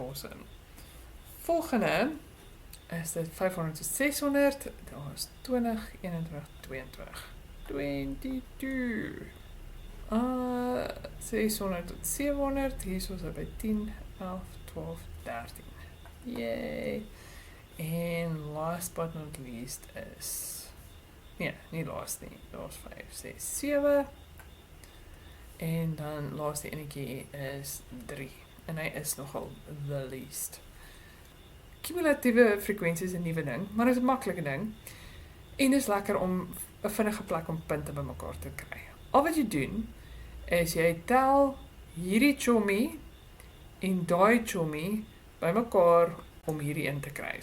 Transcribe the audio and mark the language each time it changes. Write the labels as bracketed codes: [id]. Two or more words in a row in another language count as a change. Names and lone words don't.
[af] Volgende is dit 500 tot 600, daar is 20, 21, 22. 22. 600 tot 700, hier is ons by 10, 11, 12, 13. Yay! En [en] last but not least [af] is, nee, nie last nie, daar is 5, 6, 7. En dan laaste enetjie is 3. En hy is nogal [en] the least. [af] Cumulatiewe frekwensie is 'n nuwe ding, maar dit is 'n maklike ding. En dit is lekker om 'n vinnige plek om punte bymekaar te kry. Al wat jy doen, is jy tel hierdie chommy en daai chommy bymekaar om hierdie in te kry.